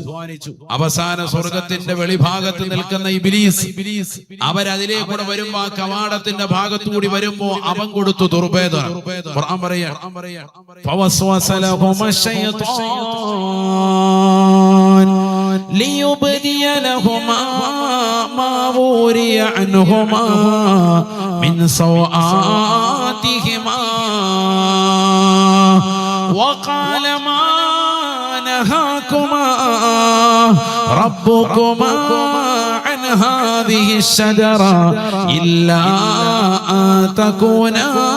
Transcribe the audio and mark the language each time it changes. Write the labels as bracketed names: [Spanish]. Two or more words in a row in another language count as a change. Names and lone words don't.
[Malayalam] അവസാന സ്വർഗത്തിന്റെ വെളിഭാഗത്ത് നിൽക്കുന്ന ഇബ്ലീസ് അവരതിലേക്കൂടെ വരുമ്പോ, ആ കവാടത്തിന്റെ ഭാഗത്തുകൂടി വരുമ്പോ അവൻ കൊടുത്തു ദുർഭേദനം. ഖുർആൻ പറയാ, [Arabic] فوسوس لهما الشيطان ليبدي لهما ما وري عنهما من سوآتهما وقال ما نهاكما ربكما عن هذا هذه الشجرة إلا أن تكونا